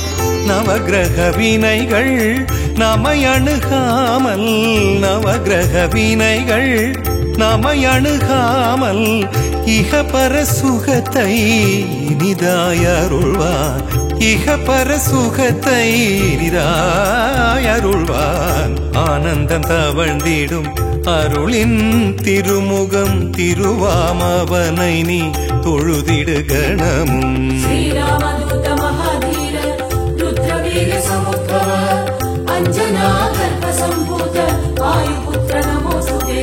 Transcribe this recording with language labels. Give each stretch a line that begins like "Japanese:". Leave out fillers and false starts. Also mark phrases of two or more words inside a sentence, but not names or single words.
Tamil: நவகிரக வினைகள் நம்மை அணுகாமல், நவகிரக வினைகள் நம்மை அணுகாமல் இகபர சுகத்தை இனிதாயருள்வான், இகபர சுகத்தை இனிதாயருள்வான். ஆனந்தம் தவழ்ந்திடும் அருளின் திருமுகம் திருவாமவனை நீ தொழுதிடு கணமும்.
Sanskrit: श्रीरामदूत महाधीर रुद्रवीर समुद्भव अंजना गर्भ संभूत वायुपुत्र नमोस्तुते.